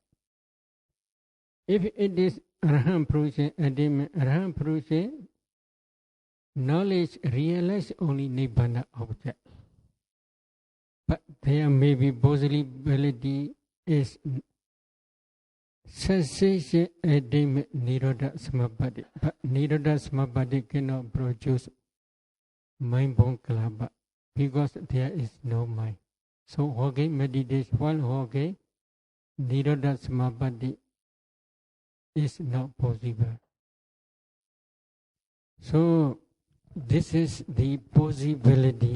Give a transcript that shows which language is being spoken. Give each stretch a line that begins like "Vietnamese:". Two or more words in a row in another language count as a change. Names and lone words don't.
English: If it is
Pali: Arahant Purusha
English: attainment,
Pali: Arahant Purusha
English: knowledge realize only nibbana object. But there may be possibility is cessation attainment
Pali: nirodha samapatti.
English: But
Pali: nirodha samapatti
English: cannot produce mind-born kalapa because there is no mind. So walking meditation, while walking,
Pali: nirodha samapatti
English: is not possible. So this is the possibility.